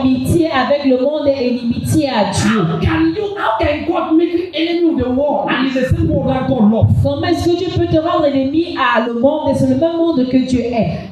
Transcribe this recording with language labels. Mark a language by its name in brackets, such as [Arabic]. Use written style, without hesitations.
[French] amitié avec le monde est inimitié à Dieu. [English] How can God make you enemy with the world and it's the same world that God loves? [French] Comment est-ce que Dieu peut te rendre ennemi à le monde et c'est le même monde que Dieu est?